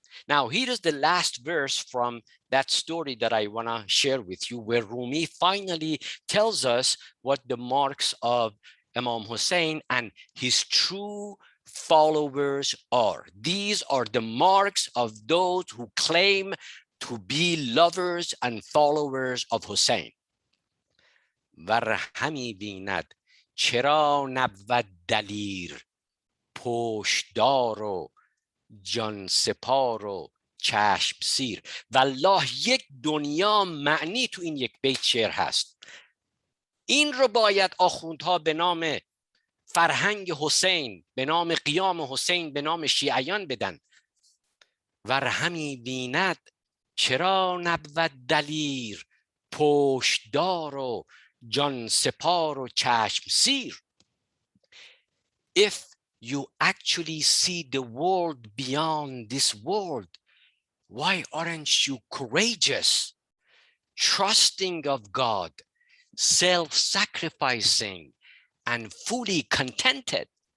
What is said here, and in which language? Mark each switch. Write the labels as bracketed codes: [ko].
[en] Now, here is the last verse from that story that I want to share with you, where Rumi finally tells us what the marks of Imam Hussein and his true followers are. These are the marks of those who claim to be lovers and followers of Hussein. [fa] ور همی بیند چرا نبود دلیر پشتدار و جان سپار و چشم سیر. والله یک دنیا معنی تو این یک بیت شعر هست. این رو باید آخوندها به نام فرهنگ حسین، به نام قیام حسین، به نام شیعیان بدن. ور همی بیند چرا نبود دلیر پشتدار و جان سپار و چشم سیر. [en] If you actually see the world beyond this world, why aren't you courageous, trusting of God, self-sacrificing, and fully contented?